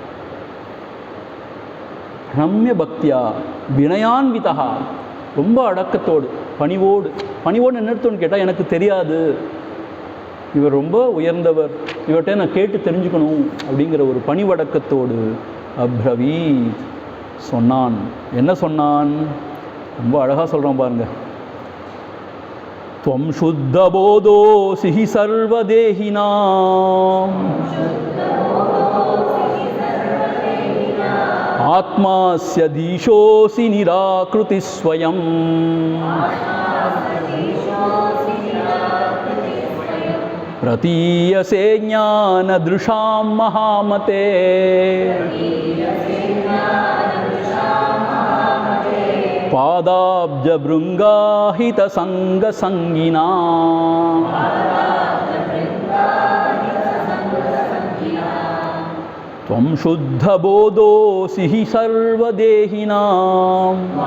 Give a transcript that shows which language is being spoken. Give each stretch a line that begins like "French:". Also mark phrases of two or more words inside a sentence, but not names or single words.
Sanskrit: प्रणम्य भक्त्या विनयान्विता,
Tamil: ரொம்ப அடக்கத்தோடு பணிவோடு என்ன அர்த்தம்னு கேட்டால் எனக்கு தெரியாது, இவர் ரொம்ப உயர்ந்தவர், இவர்கிட்ட நான் கேட்டு தெரிஞ்சுக்கணும் அப்படிங்கிற ஒரு பணிவடக்கத்தோடு அப்ரவீத் சொன்னான். என்ன சொன்னான்? ரொம்ப அழகாக சொல்கிறான் பாருங்க.
Sanskrit: त्वं शुद्धबोधोऽसि हि सर्वदेहिनाम् आत्मास्य धीशोऽसि निराकृति स्वयं प्रतीयसे ज्ञानदृशां महामते पादाब्जभृङ्गाहितसङ्गसङ्गिना त्वं शुद्धबोधोऽसि हि सर्वदेहिनाम्